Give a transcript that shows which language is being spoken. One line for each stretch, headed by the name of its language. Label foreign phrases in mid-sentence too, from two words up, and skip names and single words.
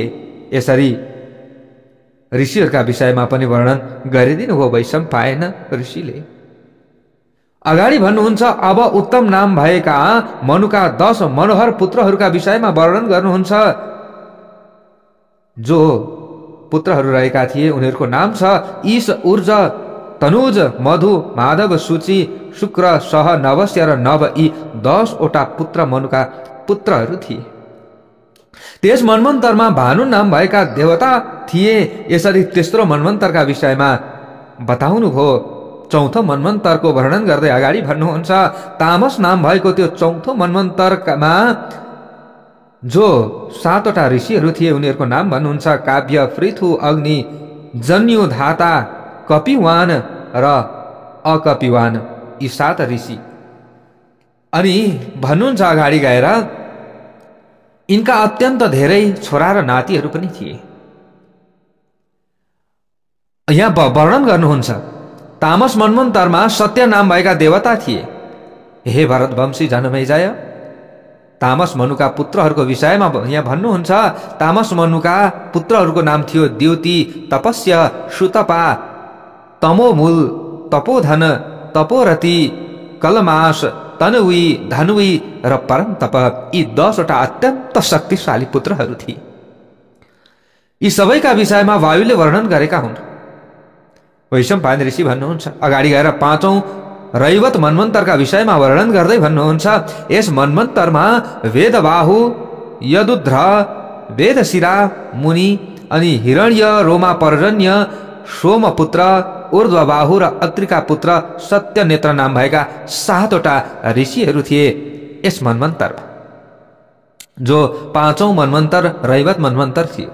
Nepali: यसरी ऋषिहरूका विषयमा पनि वर्णन गरिदिनु हो वैशम्पायन ऋषिले। अगाडि भन्नुहुन्छ, अब उत्तम नाम भएका मनुका 10 मनोहर पुत्रहरूका विषयमा वर्णन गर्नुहुन्छ। जो पुत्रहरू रहेका थिए उनीहरूको नाम छ ईश, ऊर्जा, तनुज, मधु, माधव, सूचि, शुक्र, सह, नवस्य र नव यी 10वटा पुत्र मनुका पुत्रहरू थिए। त्यस मन्वन्तरमा भानु नाम भएका देवता थिए। यसरी तेस्रो मन्वन्तरका विषयमा बताउनु भो। चौथो मन्वन्तरको वर्णन गर्दै अगाडि भन्नुहुन्छ, तामस नाम भएको त्यो चौथो मन्वन्तरमा जो 7वटा ऋषिहरू थिए उनीहरूको नाम भन्नुहुन्छ काव्य, पृथु, अग्नि, जन्यु, धाता, कपिवान र अकपिवान यी 7 ऋषि। अनि भन्नुहुन्छ अगाडि गएर, यिनका अत्यन्त धेरै छोरा र नातिहरू पनि थिए। यहाँ वर्णन गर्नुहुन्छ, तामस मन्वन्तरमा सत्य नाम भएका देवता थिए। हे भरतवंशी जनमेजय, तामस मनुका पुत्रहरूको विषयमा यहाँ भन्नुहुन्छ, तामस मनुका पुत्रहरूको नाम थियो द्युति, तपस्य, सुतपा, तमोमूल, तपोधन, तपोरति, कलमास, तनवी, धनवी र परमतप यी 10वटा अत्यन्त शक्तिशाली पुत्रहरू थिए। यी सबैका विषयमा वायुले वर्णन गरेका हुन्। वैशम्पायन ऋषि भन्नुहुन्छ, अगाडि गएर 5औं रैवत मन्वन्तरका विषयमा वर्णन गर्दै भन्नुहुन्छ, यस मन्वन्तरमा वेदबाहु, यदुध्र, वेदशिरा मुनि अनि हिरण्य रोमा पर्जन्य सोमपुत्र ऊर्ध्वबाहु र अत्रिका पुत्र सत्यनेत्र नाम भएका 7वटा ऋषिहरू थिए यस मन्वन्तरमा, जो 5औं मन्वन्तर रैवत मन्वन्तर थियो।